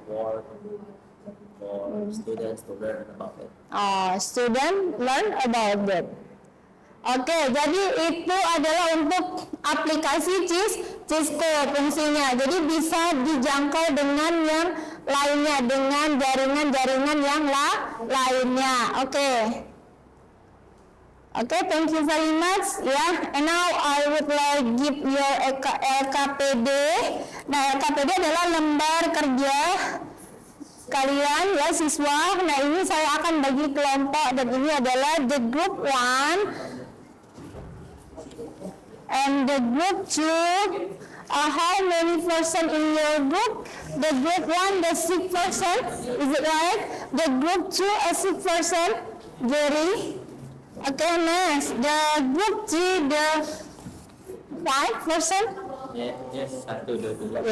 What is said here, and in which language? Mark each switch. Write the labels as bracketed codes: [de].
[en] For students to learn about it. Student learn about it. [id] Oke, jadi itu adalah untuk aplikasi Cisco fungsinya. Jadi bisa dijangkau dengan yang lainnya, dengan jaringan-jaringan yang lainnya. [en] Oke, thank you very much. And now I would like give your LKPD. [id] Nah, LKPD adalah lembar kerja kalian ya siswa. Nah, ini saya akan bagi kelompok dan ini adalah [en] the group 1 and the group 2. How many person in your group? The group 1, the 6 person, is it right? The group 2, a 6 person, Jerry. Okay, next, the group 3, the 5 person. Yes, 1, 2, 3.